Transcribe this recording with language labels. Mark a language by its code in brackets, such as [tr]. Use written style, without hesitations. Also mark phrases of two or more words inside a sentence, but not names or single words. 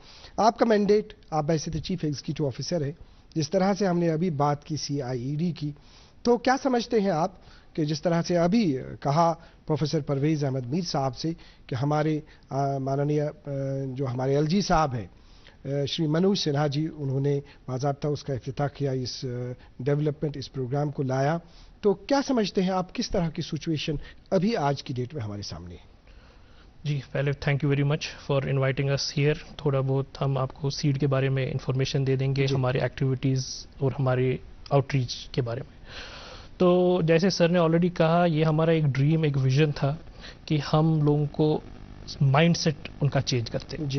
[ur] آپ کا مینڈیٹ، آپ بحیثیت [en] chief executive officer [ur] ہے، جس طرح سے ہم نے ابھی بات کی CIED کی، تو کیا سمجھتے ہیں آپ کہ جس طرح سے ابھی کہا پروفیسر پرویز احمد میر صاحب سے کہ ہمارے ماننیہ جو ہمارے LG صاحب ہیں شری منوج سنہا جی، انہوں نے باضابطہ اس کا افتتاح کیا، اس ڈیولپمنٹ اس پروگرام کو لایا، تو کیا سمجھتے ہیں آپ کس طرح کی سچویشن ابھی آج کی ڈیٹ میں ہمارے سامنے ہے؟ جی پہلے [en] thank you very much for inviting us here. [ur] تھوڑا بہت ہم آپ کو سیڈ کے بارے میں انفارمیشن دے دیں گے، ہمارے ایکٹیویٹیز اور ہمارے آؤٹ ریچ کے بارے میں. تو جیسے سر نے آلریڈی کہا، یہ ہمارا ایک ڈریم، ایک ویژن تھا کہ ہم لوگوں کو مائنڈ سیٹ ان کا چینج کرتے. جی.